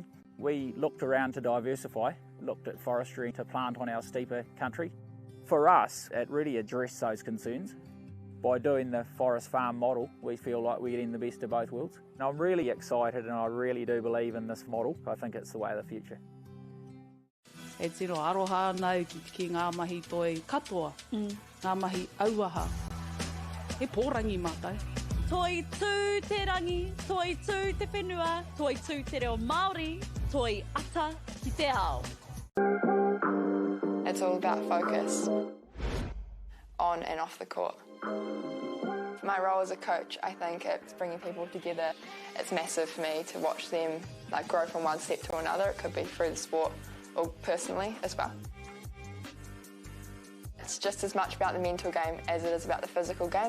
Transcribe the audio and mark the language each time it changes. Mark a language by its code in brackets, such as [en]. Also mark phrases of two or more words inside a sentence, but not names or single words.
[en] We looked around to diversify, looked at forestry to plant on our steeper country. For us, it really addressed those concerns. By doing the forest farm model, we feel like we're getting the best of both worlds. And I'm really excited, and I really do believe in this model. I think it's the way of the future. [mi] E tiro aroha nau ki ngā mahi toi katoa, ngā mahi auaha. He pōrangi mātai. Toi tū te rangi, toi tū te whenua, toi tū te reo Māori, toi ata ki te ao. [en] It's all about focus, on and off the court. For my role as a coach, I think it's bringing people together. It's massive for me to watch them grow from one step to another. It could be through the sport or personally as well. It's just as much about the mental game as it is about the physical game.